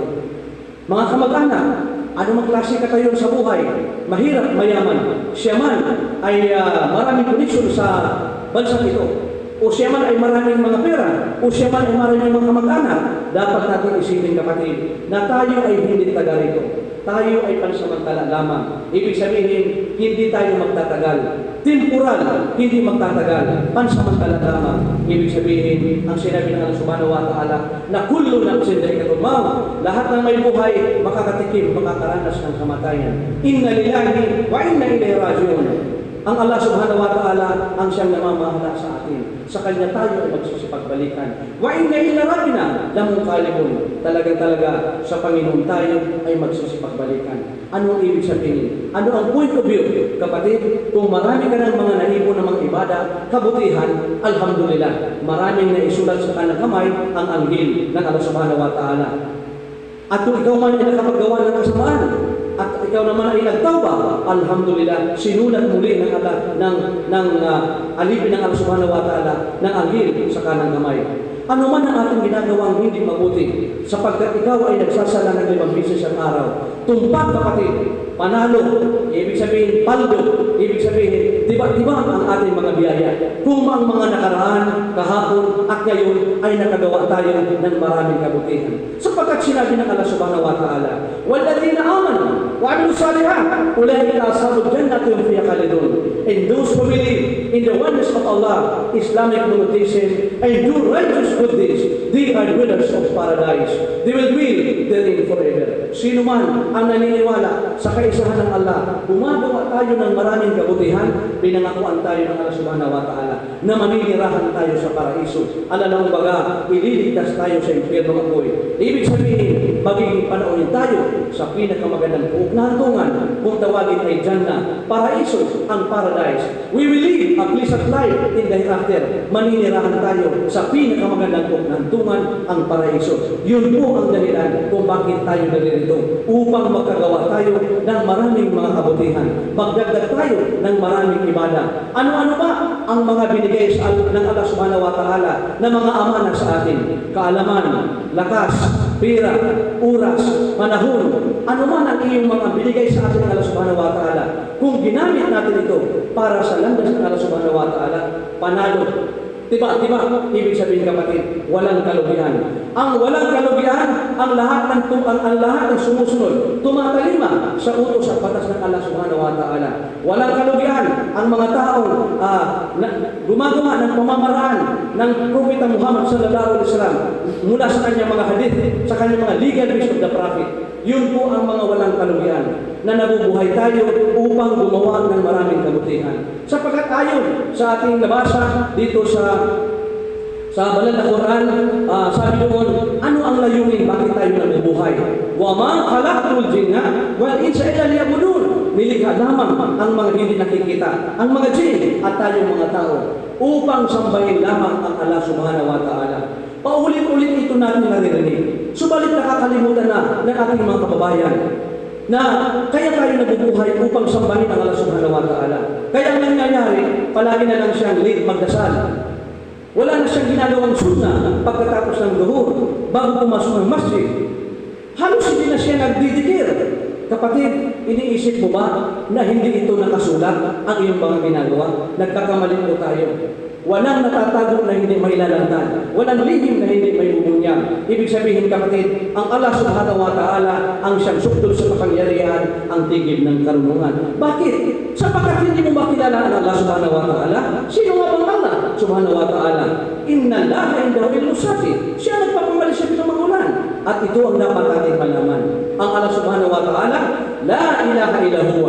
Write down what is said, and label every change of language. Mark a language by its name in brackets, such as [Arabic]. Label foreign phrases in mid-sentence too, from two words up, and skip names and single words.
[Filipino] Mga kamag-anak, anumang klase katayon sa buhay, mahirap, mayaman, siya man ay maraming koneksyon sa bansang ito, o siya man ay maraming mga pera, o siya man ay maraming mga kamag-anak, dapat natin isipin kapatid na tayo ay hindi taga rito. tayo ay pansamantala lamang. Ibig sabihin, hindi tayo magtatagal. Temporal, hindi magtatagal. Pansamantala lamang. Ibig sabihin, ang sinabi ng [Arabic] الله سبحانه وتعالى, [Filipino] na [Arabic] كل نفس ذائقة الموت. [Filipino] Lahat ng may buhay, makakatikim, makakaranas ng kamatayan. [Arabic] إنا لله وإنا إليه راجعون. [Filipino] Ang [Arabic] الله سبحانه وتعالى [Filipino] ang siyang namamahala sa atin. Sa Kanya tayo ay magsusipagbalikan. [Arabic] وإنا إلى ربنا لمنقلبون. [Filipino] Talaga sa Panginoon tayo ay magsusipagbalikan. Ano ang ibig sabihin? Ano ang [English] point of view? [Filipino] Kapatid, kung marami ka ng mga naipon ng mga ibada, kabutihan, alhamdulillah, maraming naisulat sa kanang kamay ang anghel ng [Arabic] الله سبحانه وتعالى. [Filipino] At kung ikaw man ay nakapaggawa ng kasamaan, at ikaw naman ay nagtawba, alhamdulillah, sinulat muli ng Allah alipin ng [Arabic] الله سبحانه وتعالى [Filipino] ng anghel sa kanang kamay. Ano man ang ating ginagawang hindi mabuti, sapagkat ikaw ay nagsasala ng 5 beses ang araw, tumpak kapatid, panalo, ibig sabihin paldo, ibig sabihin diba ang ating mga biyaya. Kung ang mga nakaraan, kahapon at ngayon ay nakagawa tayo ng maraming kabutihan. [Arabic] Sapagkat sinabi ng Allah subhanahu wa ta'ala, وَالَّذِينَ آمَنُوا وَعَمِلُوا الصَّالِحَاتِ أُولَٰئِكَ أَصْحَابُ الْجَنَّةِ هُمْ فِيهَا خَالِدُونَ. [English] And those who believe in the oneness of Allah, Islamic monotheism, and do righteous good deeds, they are dwellers of paradise. They will dwell therein forever. [Filipino] Sino man ang naniniwala sa kaisahan ng Allah, gumagawa tayo ng maraming kabutihan, pinangakuan tayo ng [Arabic] الله سبحانه وتعالى [Filipino] na maninirahan tayo sa paraiso. Alalang baga, ililigtas tayo sa impyerno ng apoy. Ibig sabihin, magiging panaunin tayo sa pinakamagandang buong na hantungan, kung tawagin ay Jannah, paraiso, ang paradise. [English] We will live a pleasant life in the hereafter. [Filipino] Maninirahan tayo sa pinakamagandang buong na hantungan, ang paraiso. Yun po ang dahilan kung bakit tayo naririto, upang magkagawa tayo ng maraming mga kabutihan. Magdagdag tayo ng maraming ibada. Ano-ano ba ang mga binigay ng [Arabic] الله سبحانه وتعالى [Filipino] na mga amana sa atin? Kaalaman, lakas, pera, oras, panahon, ano man ang iyong mga binigay sa atin ng [Arabic] الله سبحانه وتعالى. [Filipino] Kung ginamit natin ito para sa landas ng [Arabic] الله سبحانه وتعالى, [Filipino] panalo. Diba? Ibig sabihin kapatid, walang kalugihan. Ang walang kalugihan, ang lahat ng sumusunod, tumatalima sa utos at batas ng [Arabic] الله سبحانه وتعالى. [Filipino] Walang kalugihan ang mga taong gumagawa ng pamamaraan ng Propeta Muhammad [Arabic] صلى الله عليه وسلم [Filipino] mula sa kanyang mga hadith, sa kanyang mga [English] legal base of the Prophet. [Filipino] Yun po ang mga walang kalugihan na nabubuhay tayo upang gumawa ng maraming kabutihan. Sapagkat ayon sa ating nabasa dito sa banal na Quran, sabi doon, ano ang layunin bakit tayo nabubuhay? [Arabic] وما خلقت الجن والإنس إلا ليعبدون. [Filipino] Nilikha lamang ang mga hindi nakikita, ang mga jinn at tayong mga tao, upang sambahin lamang ang [Arabic] الله سبحانه وتعالى. [Filipino] Paulit-ulit ito natin naririnig. Subalit nakakalimutan na ng ating mga kababayan na kaya tayo nabubuhay upang sambahin ang [Arabic] الله سبحانه وتعالى. [Filipino] Kaya ang nangyayari, palagi na lang siyang late magdasal. Wala na siyang ginagawang sunna pagkatapos ng duhur, bago pumasok ng masjid. Halos hindi na siya nagdidikir. Kapatid, iniisip mo ba na hindi ito nakasulat ang iyong mga ginagawa? Nagkakamali po tayo. Walang natatago na hindi may lalagdan. Walang lihim na hindi may bumunyag. Ibig sabihin kapatid, ang [Arabic] الله سبحانه وتعالى [Filipino] ang siyang sukdol sa kapangyarihan, ang tigib ng karunungan. Bakit? Sapagkat hindi mo makilala ang [Arabic] الله سبحانه وتعالى. [Filipino] Sino nga bang [Arabic] الله سبحانه وتعالى? إن الله عنده علم الساعة. [Filipino] Siya nagpapamali sa pinamagulan. At ito ang dapat natin malaman. [Arabic] Ang الله سبحانه وتعالى، لا إله إلا هو.